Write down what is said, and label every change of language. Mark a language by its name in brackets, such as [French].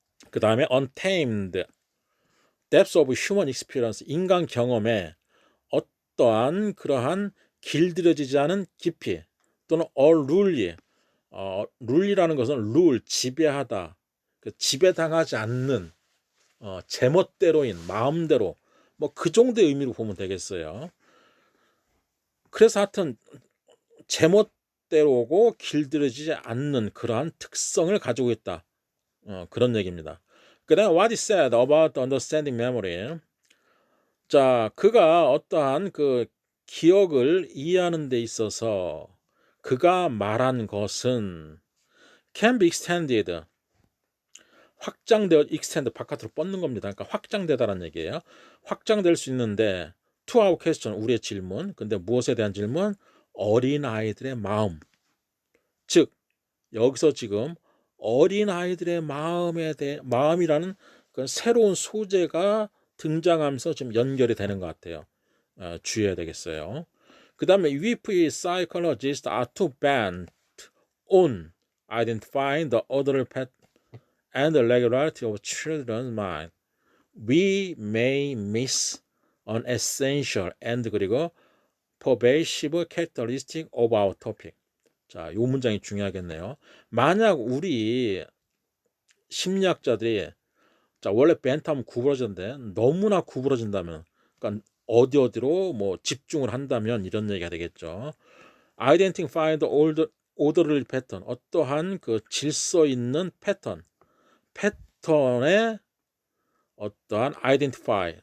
[Korean] 그 다음에 [English] untamed, depths of human experience, [Korean] 인간 경험에 어떠한 그러한 길들여지지 않은 깊이 또는 unruly, 룰이라는 것은 rule, 지배하다, 그 지배당하지 않는 제멋대로인 마음대로 뭐 그 정도의 의미로 보면 되겠어요. 그래서 하여튼 제멋대로고 길들여지지 않는 그러한 특성을 가지고 있다. 그런 얘기입니다. 그 다음에 [English] what is said about understanding memory. [Korean] 자, 그가 어떠한 그 기억을 이해하는 데 있어서 그가 말한 것은 [English] can be extended, [Korean] 확장되어, extend 바깥으로 뻗는 겁니다. 그러니까 확장되다라는 얘기예요. 확장될 수 있는데 [English] to our question, [Korean] 우리의 질문. 근데 무엇에 대한 질문? 어린아이들의 마음. 즉 여기서 지금 어린아이들의 마음이라는 그 새로운 소재가 등장하면서 지금 연결이 되는 것 같아요. 주의해야 되겠어요. [English] 그 다음에 if psychologists are too bent on identifying the ordered pattern and the regularity of children's mind, we may miss an essential and [Korean] 그리고 [English] pervasive characteristic of our topic. [Korean] 자, 이 문장이 중요하겠네요. 만약 우리 심리학자들이 자, 원래 벤트하면 구부러졌는데 너무나 구부러진다면, 그러니까 어디로 뭐 집중을 한다면 이런 얘기가 되겠죠. [English] Identify the orderly pattern, [Korean] 어떠한 그 질서 있는 패턴의 어떠한 identify.